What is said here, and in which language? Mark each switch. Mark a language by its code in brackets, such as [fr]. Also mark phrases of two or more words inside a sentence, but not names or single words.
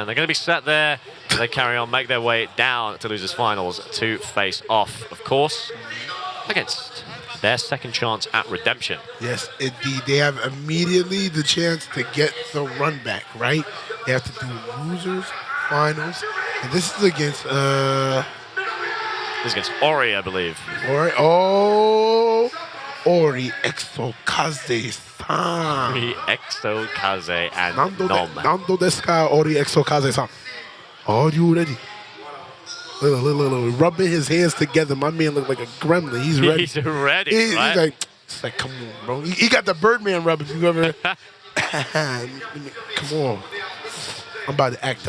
[en] They're going to be sat there. They carry on, make their way down to losers finals to face off, of course, against their second chance at redemption. Yes, indeed. They have immediately the chance to get the run back, right? They have to do losers, finals, and this is against This is against Ori, I believe. Ori. Oh, Ori Exokaze-san. Ori Exokaze and Nando Nom. [ja] ですか, [en] Ori Exokaze-san. Are you ready? Look, rubbing his hands together. My man looked like a gremlin. He's ready. He's ready, right? It's like, come on, bro. He got the Birdman rub. If you ever, come on. I'm about to act up.